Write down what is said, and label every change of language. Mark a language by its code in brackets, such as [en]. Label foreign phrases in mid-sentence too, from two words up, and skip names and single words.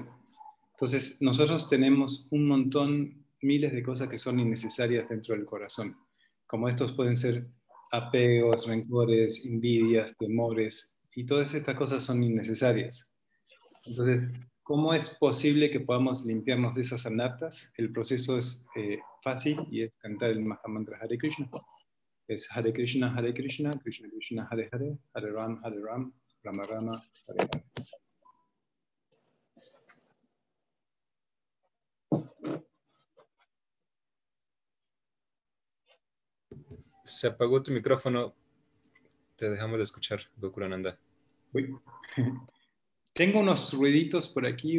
[es] Entonces, nosotros tenemos un montón, miles de cosas que son innecesarias dentro del corazón. Como estos pueden ser apegos, rencores, envidias, temores, y todas estas cosas son innecesarias. Entonces, ¿cómo es posible que podamos limpiarnos de esas anartas? El proceso es fácil y es cantar el Mahamantra Hare Krishna. Es Hare Krishna, Krishna Krishna, Hare Hare, Hare Ram, Rama Rama, Hare Hare. Se apagó tu micrófono. Te dejamos de escuchar, Gokulananda. Uy. Tengo unos ruiditos por aquí.